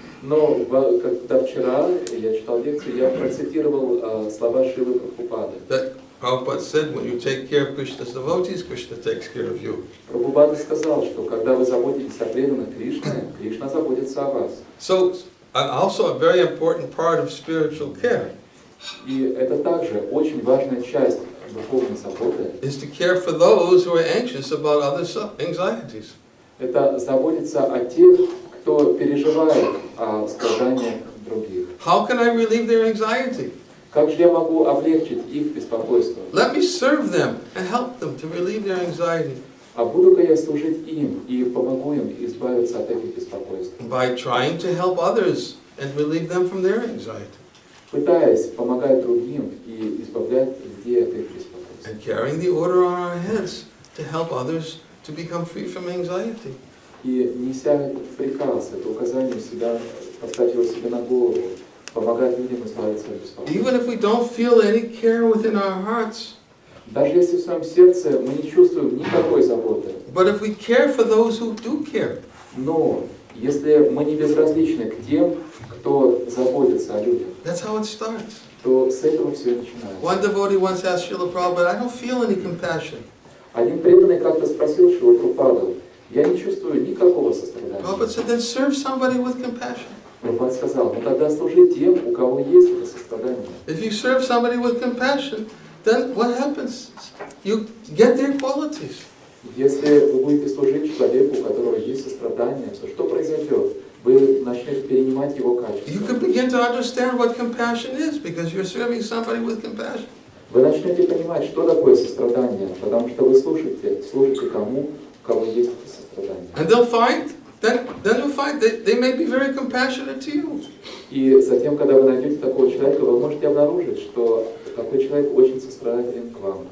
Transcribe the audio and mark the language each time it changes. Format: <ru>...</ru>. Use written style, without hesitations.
<ru>Но когда вчера я читал лекцию, я процитировал слова Шрилы Прабхупады.</ru> <en>That Prabhupada said, when you take care of Krishna's devotees, Krishna takes care of you.</en> <ru>Прабхупада сказал, что когда вы заботитесь о преданных Кришне, Кришна заботится о вас.</ru> <en>So, and also a very important part of spiritual care</en> <ru>И это также очень важная часть духовной заботы.</ru> <en>is to care for those who are anxious about others' anxieties.</en> <ru>Это заботиться о тех, кто переживает о страданиях других.</ru> <en>How can I relieve their anxiety?</en> <ru>Как же я могу облегчить их беспокойство?</ru> <en>Let me serve them and help them to relieve their anxiety</en> <ru>А буду-ка я служить им и помогу им избавиться от этих беспокойств,</ru> <en>by trying to help others and relieve them from their anxiety</en> <ru>пытаясь помогать другим и избавлять людей от их беспокойств.</ru> <en>and carrying the order on our heads to help others to become free from anxiety.</en> <ru>И неся этот приказ, это указание себя, поставить его себе на голову, помогать людям избавиться от беспокойства.</ru> <en>Even if we don't feel any care within our hearts,</en> <ru>Даже если в своем сердце мы не чувствуем никакой заботы,</ru> <en>but if we care for those who do care,</en> <ru>но если мы не безразличны к тем, кто заботится о людях,</ru> <en>that's how it starts.</en> <ru>то с этого все и начинается.</ru> <en>One devotee once asked Srila Prabhupada, I don't feel any compassion.</en> <ru>Один преданный как-то спросил Шрилу Прабхупаду: я не чувствую никакого сострадания.</ru> <en>Prabhupada said, then serve somebody with compassion.</en> <ru>Прабхупада сказал: ну тогда служи тем, у кого есть это сострадание.</ru> <en>If you serve somebody with compassion, then what happens? You get their qualities.</en> <ru>Если вы будете служить человеку, у которого есть сострадание, то что произойдет? вы начнете перенимать его</ru> <en>You</en> <ru>качества.</ru> <en>could begin to understand what compassion is because you're serving somebody with compassion.</en> <ru>Вы начнете понимать, что такое сострадание, потому что вы слушаете тому, у кого есть это сострадание.</ru> <en>And they'll find, then you'll find that they may be very compassionate to you.</en> <ru>И затем, когда вы найдете такого человека, вы можете обнаружить, что такой человек очень сострадателен к вам.</ru>